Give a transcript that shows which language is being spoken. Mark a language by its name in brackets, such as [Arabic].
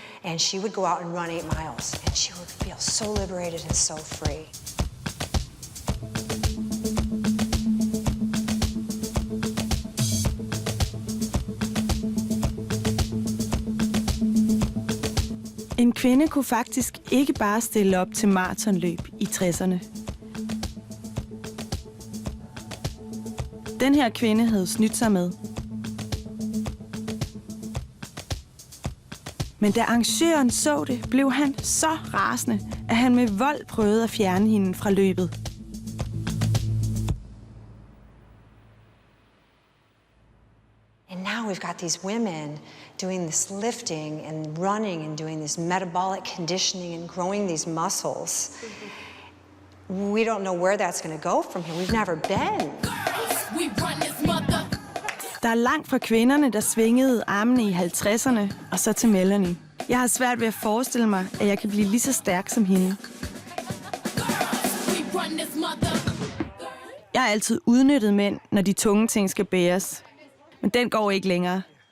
[English] And she would go out and run 8 miles, and she would feel so liberated and so free. [Danish] En kvinde kunne faktisk ikke bare stille op til maratonløb i 60'erne. Den her kvinde havde snydt sig med. Men da arrangøren så det, blev han så rasende, at han med vold prøvede at fjerne hende fra løbet. [English] And now we've got these women doing this lifting and running and doing this metabolic conditioning and growing these muscles. We don't know where that's going to go from here. We've never been. [Danish] Der er langt fra kvinderne, der svingede armene i 50'erne, og så til Melanie. Jeg har svært ved at forestille mig, at jeg kan blive lige så stærk som hende. Jeg har altid udnyttet mænd, når de tunge ting skal bæres. Men den går ikke længere.